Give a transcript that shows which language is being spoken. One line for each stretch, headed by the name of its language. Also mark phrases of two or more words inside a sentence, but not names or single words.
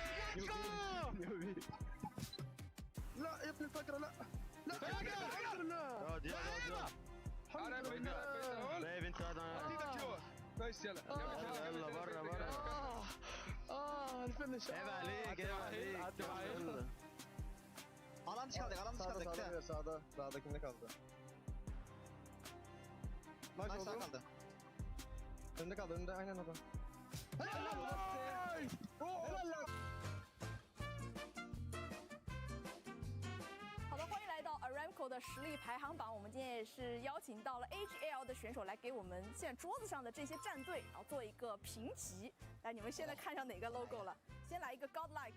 English: Let's go!
Arabic: لا يا ابن الفقرة لا لا الحمد لله الحمد لله بايب انت ايدك جوا كويس يلا يلا برا الفنش عيب عليك يلا
Turkish: Alan dışı kaldık. Sağda. Sağda kimde kaldı? Nice sağ kaldı. Önde kaldı. Önde aynen o da. Helal lan.
Chinese: 好的，欢迎来到 Aramco 的实力排行榜。我们今天也是邀请到了 AGL 的选手来给我们现在桌子上的这些战队，然后做一个评级。来，你们现在看上哪个 logo 了？先来一个 Godlike，